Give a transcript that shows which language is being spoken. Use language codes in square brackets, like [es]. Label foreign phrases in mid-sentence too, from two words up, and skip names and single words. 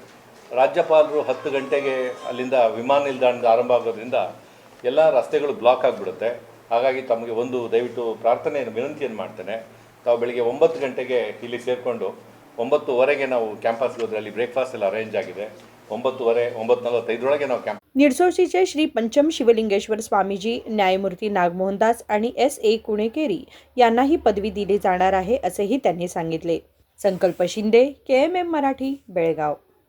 [kn] ರಾಜ್ಯಪಾಲರು 10 ಗಂಟೆಗೆ ಅಲ್ಲಿಂದ ವಿಮಾನ ನಿಲ್ದಾಣದ ಆರಂಭ ಆಗೋದ್ರಿಂದ ಎಲ್ಲ ರಸ್ತೆಗಳು ಬ್ಲಾಕ್ ಆಗಿಬಿಡುತ್ತೆ. ಹಾಗಾಗಿ ತಮಗೆ ಒಂದು ದಯವಿಟ್ಟು ವಿನಂತಿಯನ್ನು ಮಾಡ್ತೇನೆ. ತಾವು ಬೆಳಿಗ್ಗೆ 9 ಗಂಟೆಗೆ ಇಲ್ಲಿ ಸೇರಿಕೊಂಡು 9:15ಗೆ ನಾವು ಕ್ಯಾಂಪಸ್ಗೆ ಹೋದರೆ ಅಲ್ಲಿ ಬ್ರೇಕ್ಫಾಸ್ಟ್ ಎಲ್ಲ ಅರೇಂಜ್ ಆಗಿದೆ. 9:45 ನಾವು ಕ್ಯಾಂಪ್ [mr] निडसोशीचे श्री पंचम शिवलिंगेश्वर स्वामीजी, न्यायमूर्ती नागमोहन दास आणि SA कुणेकेरी यांनाही पदवी दिली जाणार आहे असेही त्यांनी सांगितले. संकल्प शिंदे, KMM मराठी, बेळगाव.